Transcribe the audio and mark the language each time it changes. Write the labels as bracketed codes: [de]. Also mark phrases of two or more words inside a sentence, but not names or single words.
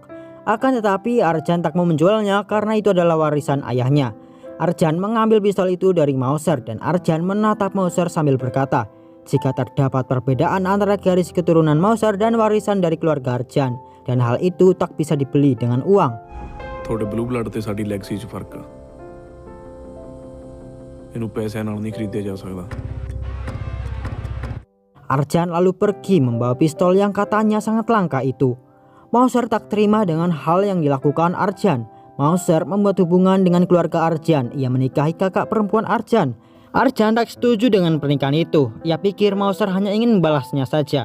[id] Akan tetapi Arjan tak mau menjualnya karena itu adalah warisan ayahnya. Arjan mengambil pistol itu dari Mauser dan Arjan menatap Mauser sambil berkata, jika terdapat perbedaan antara garis keturunan Mauser dan warisan dari keluarga Arjan, dan hal itu tak bisa dibeli dengan uang. [pa] ਤੁਹਾਡੇ [en] blue blood [pa] ਤੇ ਸਾਡੀ ਲੈਗਸੀ 'ਚ ਫਰਕ ਆ ਇਹਨੂੰ ਪੈਸਿਆਂ ਨਾਲ ਨਹੀਂ ਖਰੀਦਿਆ ਜਾ ਸਕਦਾ [id] Arjan lalu pergi membawa pistol yang katanya sangat langka itu. Mauser tak terima dengan hal yang dilakukan Arjan. Mauser membuat hubungan dengan keluarga Arjan. Ia menikahi kakak perempuan Arjan. Arjan tak setuju dengan pernikahan itu. Ia pikir Mauser hanya ingin membalasnya saja.